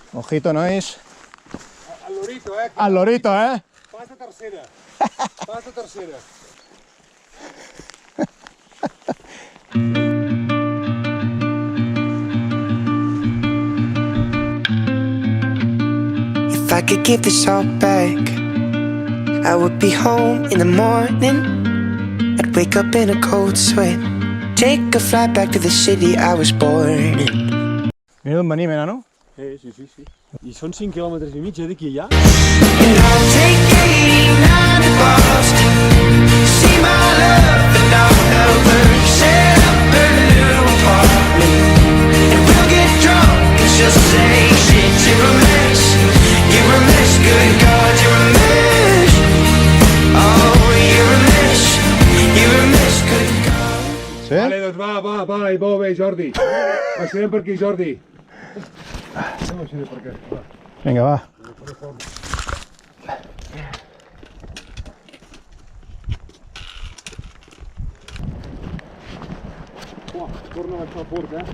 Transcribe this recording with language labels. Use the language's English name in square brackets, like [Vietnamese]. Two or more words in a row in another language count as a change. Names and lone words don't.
[Catalan] Ojito, nois. [Spanish] Al lorito, Al lorito, [Catalan] Passa tercera. Passa tercera. [English] If I could give this all back, I would be home in the morning. I'd wake up in a cold sweat, take a flight back to the city I was born in. [Catalan] Mira d'on venim, no? Sí. I són 5 quilòmetres i mig, d'aquí allà. [English] And I'll take 89 to Boston, see my love, and I'll help her set up her little apartment. And we'll get drunk and she'll say, shit, you're a mess, good God, you're a mess. Oh, you're a mess, good God. [Catalan] Sí? Vale, doncs va, i bo bé, Jordi. Baixarem per aquí, Jordi. Baixarem per aquí, va. Vinga, va. Torna a baixar fort,